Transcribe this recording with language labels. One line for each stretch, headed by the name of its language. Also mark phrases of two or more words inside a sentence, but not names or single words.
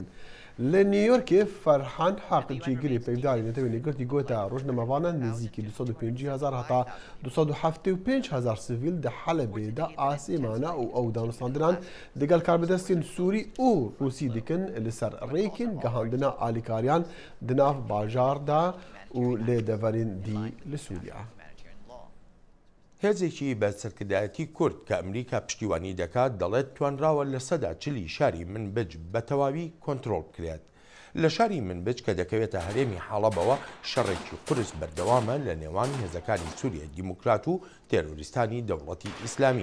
Kurdish: Li New Yorkê Ferhan Heq cîgirê peyvdarê netewên girtî gote rojnamevanan nêzîkî 250,000 heta 275,000 sivîl di Helebê de asêmana û ew danûstandinan digel karbidestên Sûrî û Rûsî dikin li ser rêkên gihandina alîkariyan di nav bajar da û lê deverên dî li Sûriya.
Central Kurdish: هێزێکی بەسەرکردایەتی کورد کە ئەمریکا پشتیوانی دەکات دەڵێت توانراوە لە سەدا چلی شاری منبج بە تەواوی کۆنتڕۆڵ بکرێت. لە شاری منبج کە دەکەوێتە هەرێمی حەڵەبەوە شەڕێکی قورس بەردەوامە لە نێوان هێزەکانی سووریای دیموکرات و تێرۆریستانی دەوڵەتی ئیسلامی.